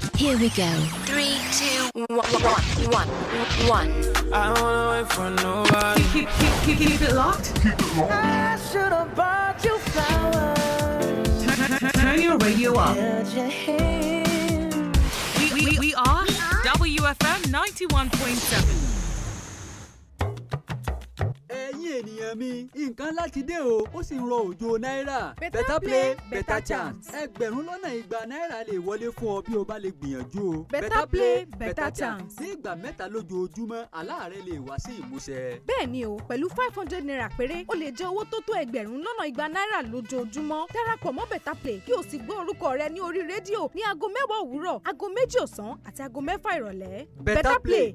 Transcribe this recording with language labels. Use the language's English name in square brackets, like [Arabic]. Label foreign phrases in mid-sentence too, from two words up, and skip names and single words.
[English] Here we go. 3, 2, 1. I don't wanna wait for nobody. Keep it locked. I should have bought you flowers. Turn your radio up. We are WFM 91.7. [Yoruba] ẹ̀yin ènìyàn mi nǹkan láti dé o ó sì ń rọ òjò náírà [English] better play better chance [Yoruba] ẹgbẹ̀rún lọ́nà igba náírà lè wọlé fún ọ bí o bá lè gbìyànjú o [English] better play better chance. [Yoruba] ní ìgbà mẹ́ta lójoojúmọ́ àlá rẹ lè wá sí ìmúṣẹ. bẹ́ẹ̀ ni o pẹ̀lú 500 naira péré o lè jẹ owó tó tó ẹgbẹ̀rún lọ́nà igba náírà lójoojúmọ́ darapọ̀ mọ́ better play kí o sì gbọ́ orúkọ rẹ ní orí rédíò ní aago 10 òwúrọ̀ aago 2 ọ̀sán àti aago 6 ìrọ̀lẹ́. better play